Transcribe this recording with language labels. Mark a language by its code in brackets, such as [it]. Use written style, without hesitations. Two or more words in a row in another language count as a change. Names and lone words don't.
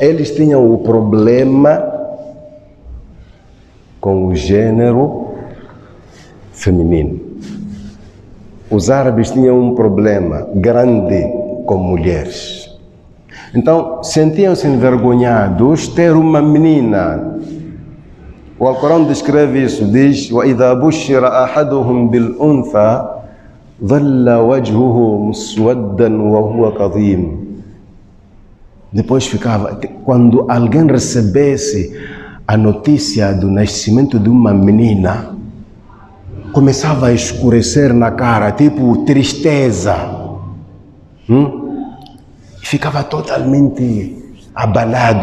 [pt] Eles tinham o problema com o gênero feminino. Os árabes tinham um problema grande com mulheres. Então, sentiam-se envergonhados ter uma menina. O Alcorão descreve isso, diz: [ar] وَإِذَا بُشِّرَ أَحَدُهُمْ بِالْأُنْثَى ظَلَّ وَجْهُهُ مُسْوَدًّا وَهُوَ كَظِيمٌ. [pt] Depois ficava, quando alguém recebesse a notícia do nascimento de uma menina, começava a escurecer na cara, tipo tristeza. Ficava totalmente abalado.